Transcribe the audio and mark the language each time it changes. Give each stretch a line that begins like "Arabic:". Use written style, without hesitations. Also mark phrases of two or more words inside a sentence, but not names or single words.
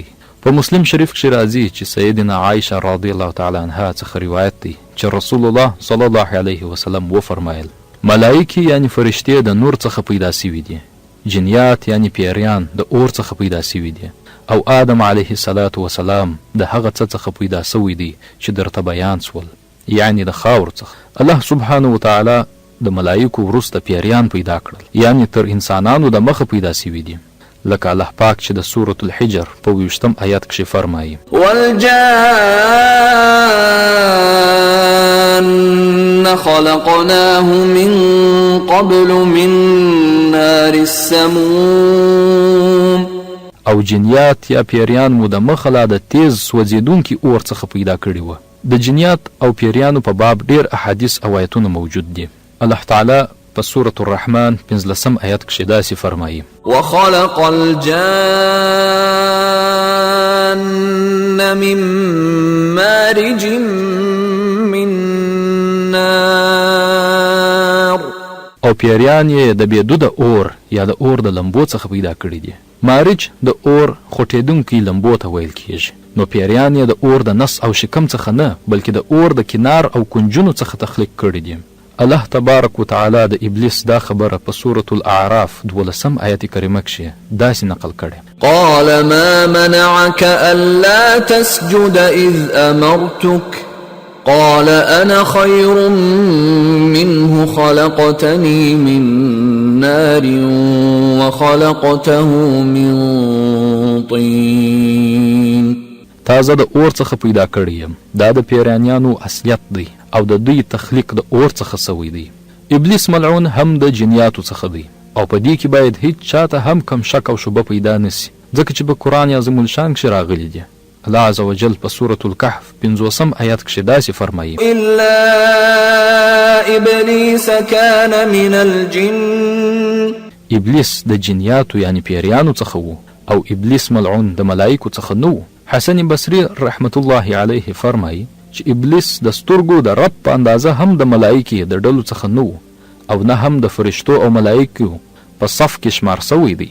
Pashto: په مسلم شریف کښې راځي چې سیدنا عایشه
Arabic: رضی الله تعالی عنها
Pashto: څخه روایت دی چې رسول الله
Arabic: صلی الله علیه وسلم
Pashto: وفرمایل ملائکې یعنی فرشتې د نور څخه پیدا سوي دي، جنیات یعنی پیریان د اور څخه پیدا سوي دي، او آدم
Arabic: علیه السلام
Pashto: د هغه څه څخه پیدا سوی دی چې درته بیان سول یعنی د خاور څخه.
Arabic: الله سبحانه وتعالی
Pashto: د ملائکو وروسته پیریان پیدا کړل یعنی تر انسانانو د مخه پیدا سوي دي، لکه الله پاک چې د سورة الحجر په 20 آیت کښې فرمایي
Arabic: والجان خلقناه من قبل من نار السموم.
Pashto: او جنیات یا پیریان مو د مخه لا د تیز سوځېدونکي اور څخه پیدا کړي وه. د جنیات او پیریانو په باب ډېر احادیث او آیتونه موجود دي. الله تعالی په سورة الرحمن 15 آیت کښې داسې فرمایي
Arabic: وخلق الجان من مارج من نار.
Pashto: او پیریان یې د بېدو د اور یا د اور د لمبو څخه پیدا کړي دي. مارج د اور خوټېدونکي لمبو ته ویل کیږي، نو پیریان یې د اور د نس او شکم څخه نه بلکې د اور د کنار او کنجونو څخه تخلیق کړي دي.
Arabic: الله تبارک وتعالی
Pashto: د ابلیس دا خبره په سورة الاعراف 12 آیت کریمه کښې داسې نقل کړې
Arabic: قال ما منعك ألا تسجد إذ أمرتك قال أنا خير منه منه خلقتني من نار وخلقته من طين.
Pashto: تا زه د اور څخه پیدا کړی یم. دا د پیرانیانو اصلیت دی او د دوی تخلیق د اور څخه سوی دی. ابلیس ملعون هم د جنیاتو څخه دی او په دې کې باید هیڅ چاته هم کم شک او شبه پیدا نسی، ځکه چې په
Arabic: قرآن عظیم الشان
Pashto: کښې راغلی دی.
Arabic: الله عز وجل
Pashto: په سورة الکهف 50 آیات کښې داسې فرمایي:
Arabic: إلا إبليس كان من الجن.
Pashto: ابلیس د جنیاتو یعنی پیریانو څخه و او ابلیس ملعون د ملائکو څخه نه و. حسن بصری
Arabic: رحمت الله علیه
Pashto: فرمایي چې ابلیس د سترګو د رب په اندازه هم د ملائکې د ډلو څخه نه و او نه هم د فرشتو او ملائکو په صف کې شمار سوی دی.